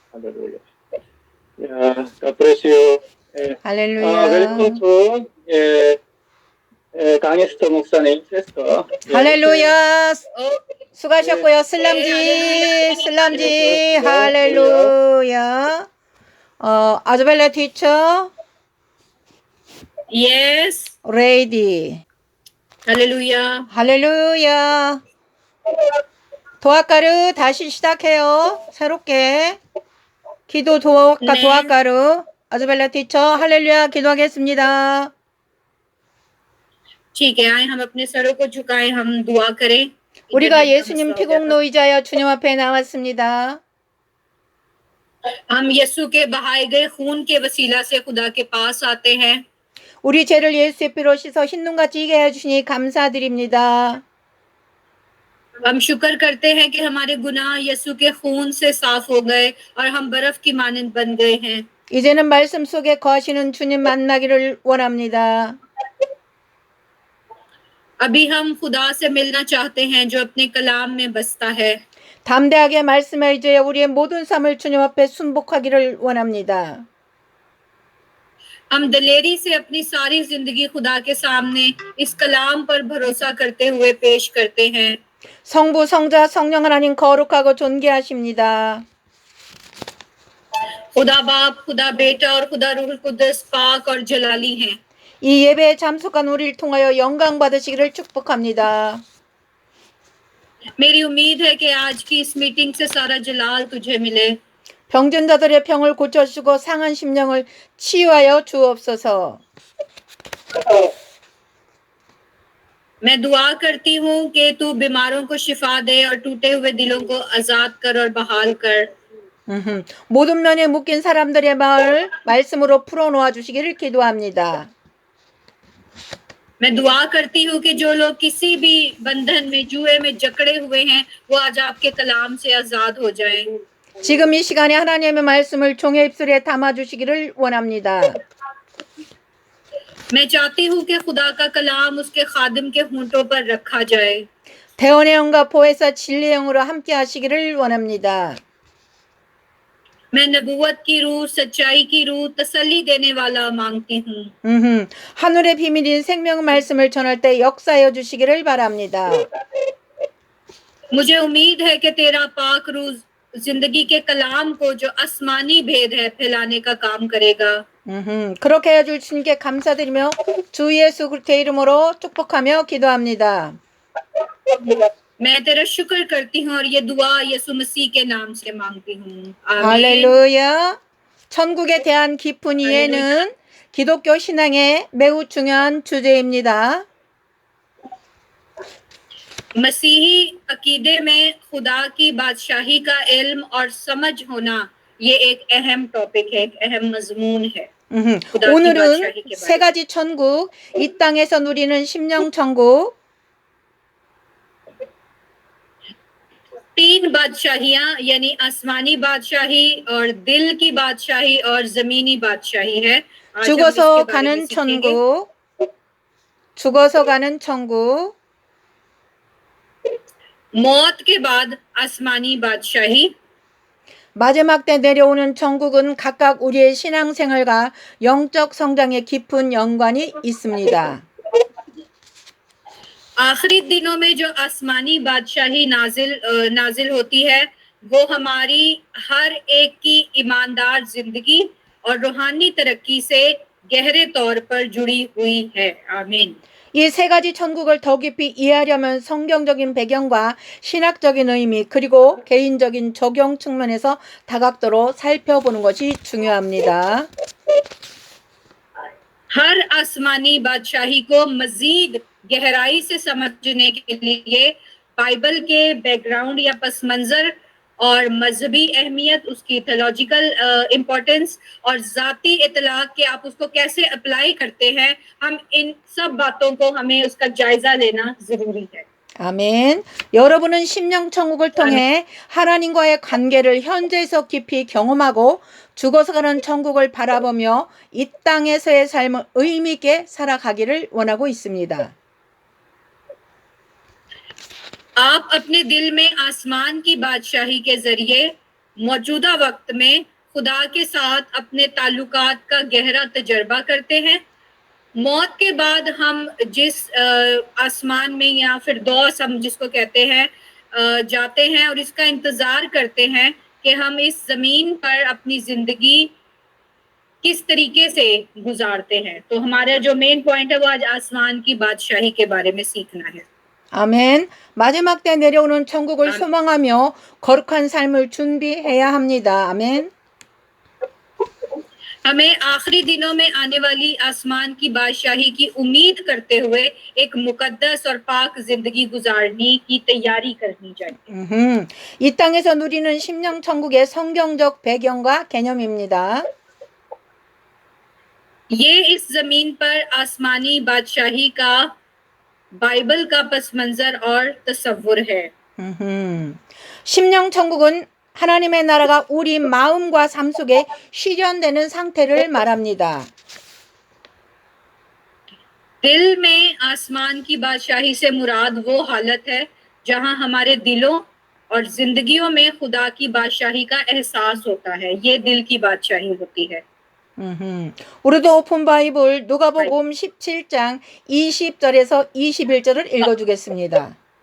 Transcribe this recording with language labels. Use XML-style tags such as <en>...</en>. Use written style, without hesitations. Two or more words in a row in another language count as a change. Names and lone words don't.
<en>Hallelujah. Yeah, God bless you. welcome</en> <ko>할렐루야. to 강에스터 목사님 세스터. 할렐루야. 수고하셨고요. 네, 슬람지, 할렐루야. 할렐루야. 아즈벨라 티처,</ko> <en>Yes.</en> <ko>레이디.</ko> <en>Hallelujah.</en> <ko>할렐루야. 도화가루 다시 시작해요. 새롭게. 기도 네. 도화가루. 아즈벨라 티처, 할렐루야. 기도하겠습니다.</ko> <ur>ٹھیک ہے، آئے ہم اپنے سروں کو جھکائیں، ہم دعا کریں.</ur> <ko>우리가 예수님 피공로 의자여 주님 앞에 나왔습니다.</ko> <ur>ہم یسوع کے بہائے گئے خون کے وسیلہ سے خدا کے پاس آتے ہیں.</ur> <ko>우리 죄를 예수의 피로 씻어 흰눈같이 이게 해주시니 감사드립니다.</ko> <ur>ہم شکر کرتے ہیں کہ ہمارے گناہ یسوع کے خون سے صاف ہو گئے اور ہم برف کی مانند بن گئے ہیں.</ur> <ko>이제는 말씀 속에 거하시는 주님 만나기를 원합니다.</ko> <ur>ابھی ہم خدا سے ملنا چاہتے ہیں جو اپنے کلام میں بستا ہے.</ur> <ko>담대하게 말씀에 의지하여 우리의 모든 삶을 주님 앞에 순복하기를 원합니다.</ko> <ur>ہم دلیری سے اپنی ساری زندگی خدا کے سامنے اس کلام پر بھروسہ کرتے ہوئے پیش کرتے ہیں.</ur> <ko>성부, 성자, 성령 하나님 거룩하고 존귀하십니다.</ko> <ur>خدا باپ، خدا بیٹا اور خدا روح القدس پاک اور جلالی ہیں.</ur> <ko>이 예배에 참석한 우리를 통하여 영광 받으시기를 축복합니다.</ko> <ur>میری امید ہے کہ آج کی اس میٹنگ سے سارا جلال تجھے ملے.</ur> <ko>병든 자들의 병을 고쳐주고 상한 심령을 치유하여 주옵소서.</ko> <ur>میں دعا کرتی ہوں کہ تو بیماروں کو شفا دے اور ٹوٹے ہوئے دلوں کو آزاد کر اور بحال کر.</ur> <ko>모든 면에 묶인 사람들의 마을 말씀으로 풀어놓아 주시기를 기도합니다.</ko> <ur>میں دعا کرتی ہوں کہ جو لوگ کسی بھی بندھن میں جوئے میں جکڑے ہوئے ہیں وہ آج آپ کے کلام سے آزاد ہو جائیں.</ur> <ko>지금 이 시간에 하나님의 말씀을 종의 입술에 담아 주시기를 원합니다.</ko> <ur>میں چاہتی ہوں کہ خدا کا کلام اس کے خادم کے ہونٹوں پر رکھا جائے.</ur> <ko>대언의 영과 보혜사 진리의 영으로 함께 하시기를 원합니다.</ko> <ur>میں نبوت کی روح، سچائی کی روح، تسلی دینے والا مانگتی ہوں.</ur> <ko>하늘의 비밀인 생명 말씀을 전할 때 역사하여 주시기를 바랍니다.</ko> <ur>مجھے امید ہے کہ تیرا پاک روح زندگی کے کلام کو جو آسمانی بھید ہے پھیلانے کا کام کرے گا.</ur> <ko>그렇게 해 주님께 감사드리며 주 예수 그리스도의 이름으로 축복하며 기도합니다.</ko> <ur>میں تیرا شکر کرتی ہوں اور یہ دعا یسوع مسیح کے نام سے مانگتی ہوں. आमीन.</ur> <ko>할렐루야. 천국에 대한 깊은 이해는 기독교 신앙의 매우 중요한 주제입니다.</ko> <ur>مسیحی عقیدے میں خدا کی بادشاہی کا علم اور سمجھ ہونا یہ ایک اہم ٹاپک ہے، ایک اہم مضمون ہے.</ur> <ko>오늘은 세 가지 천국, 이 땅에서 누리는 심령 천국,</ko> <ur>تین بادشاہیاں یعنی آسمانی بادشاہی اور دل کی بادشاہی اور زمینی بادشاہی ہے.</ur> <ko>죽어서 가는 천국, 죽어서 가는 천국,</ko> <ur>موت کے بعد آسمانی بادشاہی.</ur> <ko>마지막 때 내려오는 천국은 각각 우리의 신앙생활과 영적 성장에 깊은 연관이 있습니다.</ko> <ur>آخری دنوں میں جو آسمانی بادشاہی نازل ہوتی ہے وہ ہماری ہر ایک کی ایماندار زندگی اور روحانی ترقی سے گہرے طور پر جڑی ہوئی ہے. आमीन.</ur> <ko>이 세 가지 천국을 더 깊이 이해하려면 성경적인 배경과 신학적인 의미 그리고 개인적인 적용 측면에서 다각도로 살펴보는 것이 중요합니다.</ko> <ur>ہر آسمانی بادشاہی کو مزید گہرائی سے سمجھنے کے لیے بائبل کے بیک گراؤنڈ یا پس منظر اور مذہبی اہمیت، اس کی</ur> <en>theological importance</en> <ur>اور ذاتی اطلاق کہ آپ اس کو کیسے اپلائی کرتے ہیں، ہم ان سب باتوں کو ہمیں اس کا جائزہ لینا ضروری ہے.</ur> <ko>아멘. 여러분은 심령 천국을 통해 하나님과의 관계를 현재에서 깊이 경험하고 죽어서 가는 천국을 바라보며 이 땅에서의 삶을 의미 있게 살아가기를 원하고 있습니다.</ko> <ur>آپ اپنے دل میں آسمان کی بادشاہی کے ذریعے موجودہ وقت میں خدا کے ساتھ اپنے تعلقات کا گہرا تجربہ کرتے ہیں. موت کے بعد ہم جس آسمان میں یا پھر دوس ہم جس کو کہتے ہیں جاتے ہیں اور اس کا انتظار کرتے ہیں کہ ہم اس زمین پر اپنی زندگی کس طریقے سے گزارتے ہیں. تو ہمارا جو</ur> <en>main point</en> <ur>ہے وہ آج آسمان کی بادشاہی کے بارے میں سیکھنا ہے.</ur> <ko>아멘. 마지막 때 내려오는 천국을 아멘. 소망하며 거룩한 삶을 준비해야 합니다. 아멘.</ko> <ur>ہمیں آخری دنوں میں آنے والی آسمان کی بادشاہی کی امید کرتے ہوئے ایک مقدس اور پاک زندگی گزارنے کی تیاری کرنی چاہیے.</ur> <ko>이 땅에서 누리는 심령 천국의 성경적 배경과 개념입니다.</ko> <ur>یہ اس زمین پر آسمانی بادشاہی کا بائبل کا پس منظر اور تصور ہے.</ur> <ko>심령 천국은 하나님의 나라가 우리 마음과 삶 속에 실현되는 상태를 말합니다.</ko> <ur>دل میں آسمان کی بادشاہی سے مراد وہ حالت ہے جہاں ہمارے دلوں اور زندگیوں میں خدا کی بادشاہی کا احساس ہوتا ہے. یہ دل کی بادشاہی ہوتی ہے.</ur> <ko>우리도</ko> <en>open Bible</en> <ko>누가복음 17장 20절에서 21절을 읽어주겠습니다.</ko>